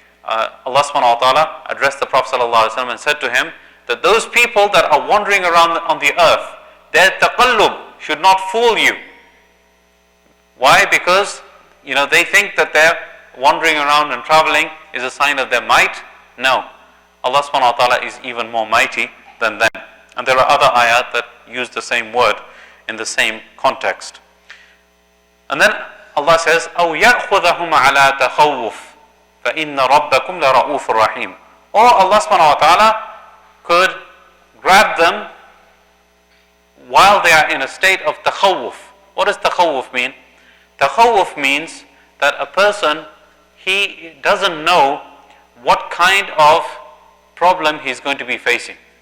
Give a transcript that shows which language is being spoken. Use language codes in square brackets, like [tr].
[en] Allah subhanahu wa ta'ala addressed the Prophet sallallahu alaihi wasallam and said to him that those people that are wandering around on the earth, their taqallub should not fool you. Why? Because they think that their wandering around and traveling is a sign of their might. No, Allah subhanahu wa ta'ala is even more mighty than them. And there are other ayat that use the same word in the same context. [ar] And then Allah says, أَوْ يَأْخُذَهُمْ عَلَى تَخَوُّفٍ فَإِنَّ رَبَّكُمْ لَرَؤُوفٌ رَحِيمٌ. [en] Or Allah subhanahu wa ta'ala could grab them while they are in a state of takhawuf. What does takhawuf mean? Takhawuf means that a person, he doesn't know what kind of problem he's going to be facing.